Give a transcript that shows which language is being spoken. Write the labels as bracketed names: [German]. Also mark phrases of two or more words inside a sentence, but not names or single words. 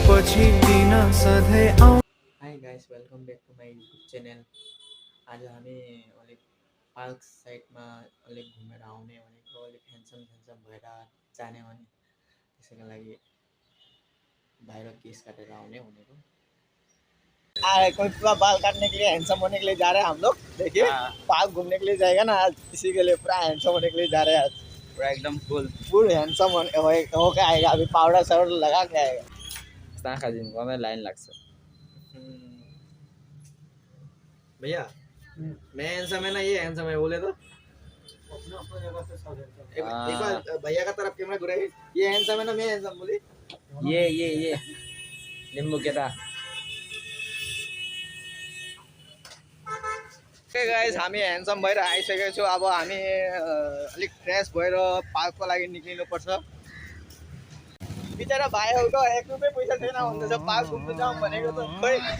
[Nepali] पछि दिन सधैँ आउ। [English] Hi guys, welcome back to my YouTube channel. [Nepali] आज हामी अलिक पार्क साइडमा अलिक घुमेर आउने भनेको, अलिक ह्यान्डसम भएर जाने भने त्यसैको लागि बाहिर केस काटेर आउने भनेको। [Hindi] कोई पूरा बाल काटने के लिए हैंडसम होने के लिए जा रहे हैं हम लोग। देखिए पार्क घूमने के लिए जाएगा ना आज, इसी के लिए पूरा हैंडसम होने के लिए जा रहे हैं आज। पूरा एकदम फुल पूरा हैंडसम हो के आएगा। अभी पाउडर साउडर लगा के आएगा। आँखा जिनको में [Nepali] लाइन लाग्छ। [Hindi] भैया मैं हैंडसम है ना, ये हैंडसम है बोले तो एक बार भैया का तरफ कैमरा घुराइए। ये हैंडसम है ना, मैं हैंडसम बोली। [Nepali] ये लिम्बू केटा। [English] okay guys, [Nepali] हामी ह्यान्डसम भएर आइसकेको छौँ। अब हामी अलिक फ्रेस भएर पार्कको लागि निक्लिनुपर्छ। बिचरा भाइहरूको 1 रुपियाँ पैसा छैन भन्दैछ पार्क घुम्नु जाउँ भनेको त खोइ।